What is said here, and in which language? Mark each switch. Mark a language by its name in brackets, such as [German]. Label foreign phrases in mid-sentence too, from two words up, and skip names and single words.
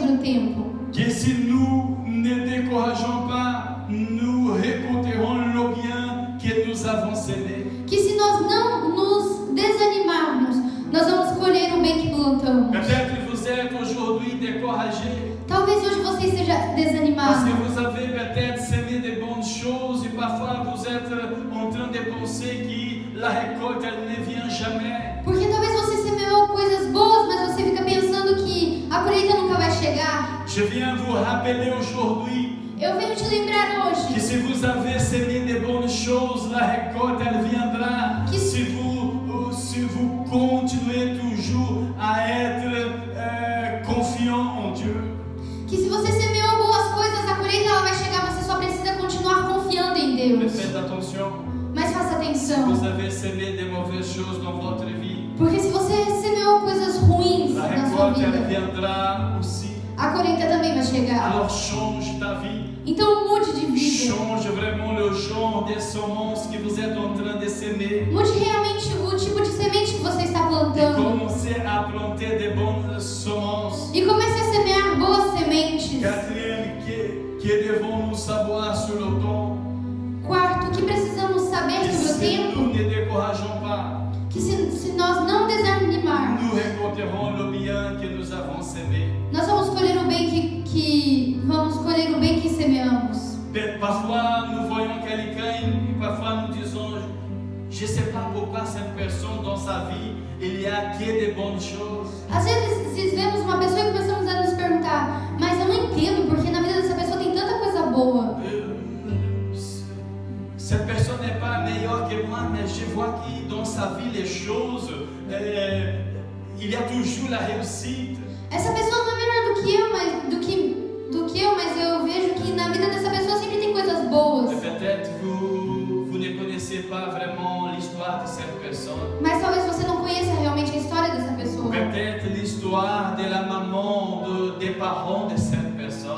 [Portuguese] tempo. [French] Que si nous ne décourageons pas, nous récolterons le bien que nous avons semé. [Portuguese] Que se nós não nos desanimarmos, nós vamos colher o bem que plantamos. [French] Peut-être vous êtes aujourd'hui découragé [Portuguese] Talvez hoje você esteja [French] parce [Portuguese] desanimado, [French] que vous avez peut-être semé de bonnes choses et parfois vous êtes en train de penser que la récolte elle ne vient jamais. [Portuguese] porque talvez você semeou coisas boas, mas você fica pensando que a colheita nunca vai chegar. [French] Je viens vous rappeler aujourd'hui [Portuguese] Eu venho te lembrar [French] que [Portuguese] hoje [French] si vous avez semé de bonnes choses, la récolte elle viendra. [Portuguese] Que- [French] Si vous continuez toujours à être confiant en Dieu. [Portuguese] que se você semeou boas coisas, a colheita ela vai chegar, você só precisa continuar confiando em [French] Mais [Portuguese] Deus. [French] faites attention, [Portuguese] Mas faça [French] si [Portuguese] atenção, [French] vous avez semé de mauvaises choses dans votre vie, [Portuguese] porque se você semeou coisas ruins [French] la [Portuguese] na sua [French] récolte elle [Portuguese] vida, [French] viendra aussi. [Portuguese] a colheita também vai chegar. [French] Alors change ta vie. [Portuguese] Então mude de vida. [French] Change vraiment le genre de semences que vous êtes en train de semer. [Portuguese] Mude realmente o tipo de semente que você está [French] Et [Portuguese] plantando. [French] commencez à planter de bonnes semences. [Portuguese] E comece a semear boas sementes. [French] Quatrième, que devons-nous savoir sur le temps? [Portuguese] Quarto, o que precisamos saber [French] Que [Portuguese] sobre o [French] si nous [Portuguese] tempo? [French] ne décourageons pas, [Portuguese] Que se nós não desanimarmos, [French] nous récolterons le bien que nous avons semé. [Portuguese] nós vamos colher o bem vamos colher o bem que semeamos. [French] Parfois, nous voyons quelqu'un et parfois nous disons, je ne sais pas pourquoi cette personne dans sa vie, il y a que de bonnes choses. [Portuguese] Às vezes vemos uma pessoa e começamos a nos perguntar, mas eu não entendo porque na vida dessa pessoa tem tanta coisa boa. [French] Cette personne n'est pas meilleure que moi, mais je vois que dans sa vie, les choses, il y a toujours la réussite. [Portuguese] Essa pessoa não é melhor do que eu, mas eu vejo que na vida dessa pessoa sempre tem coisas boas. [French] Et peut-être vous ne connaissez pas vraiment l'histoire de cette personne. [Portuguese] Mas talvez você não conheça realmente a história dessa pessoa. [French] Peut-être l'histoire de la maman, des parents de cette personne.